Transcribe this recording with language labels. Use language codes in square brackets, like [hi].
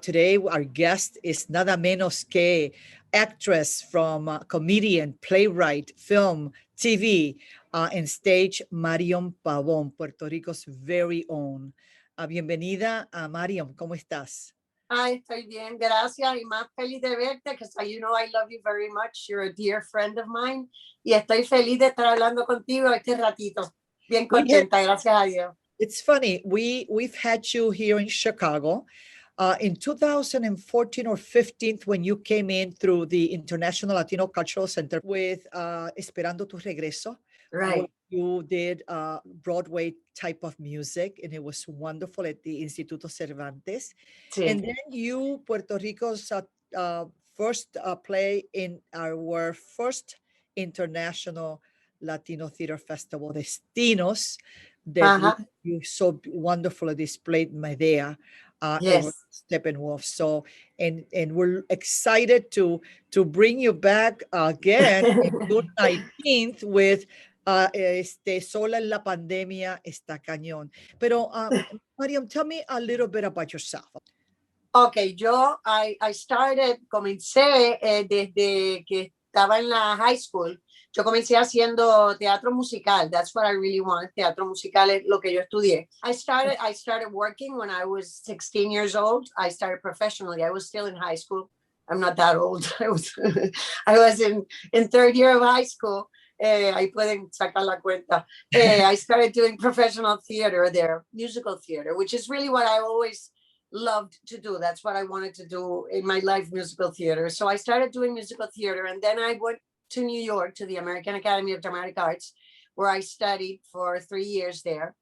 [en] Today, our guest is [es] nada menos que [en] actress from comedian, playwright, film, TV, and stage, Marian Pabón, Puerto Rico's very own. [es] Bienvenida, Marian. ¿Cómo estás? Ay, estoy bien, gracias y más feliz de verte, [en] because you know I love you very much. You're a dear friend of mine. [es] Y estoy feliz de estar hablando contigo este ratito. Bien contenta, gracias a Dios. [en] It's funny. We've had you here in Chicago in 2014 or 15 when you came in through the International Latino Cultural Center with Esperando tu Regreso. Right. You did Broadway type of music, and it was wonderful at the Instituto Cervantes. [es] Sí. [en] And then you, Puerto Rico's first play in our first international Latino Theater Festival, Destinos, that you so wonderfully displayed Medea Yes. Steppenwolf. So, and we're excited to bring you back again in June 19th with Sola, en la Pandemia, [es] está cañón. [en] Pero, Mariam, tell me a little bit about yourself. [es] Okay, I comencé desde que estaba en la high school. Yo comencé haciendo teatro musical. [en] That's what I really want. [es] Teatro musical es lo que yo estudié. [en] I started working when I was 16 years old. I started professionally. I was still in high school. I'm not that old. I was in third year of high school. [es] Ahí pueden sacar la cuenta. [en] I started doing professional theater there, musical theater, which is really what I always loved to do. That's what I wanted to do in my life, musical theater. So I started doing musical theater, and then I went to New York to the American Academy of Dramatic Arts, where I studied for 3 years there.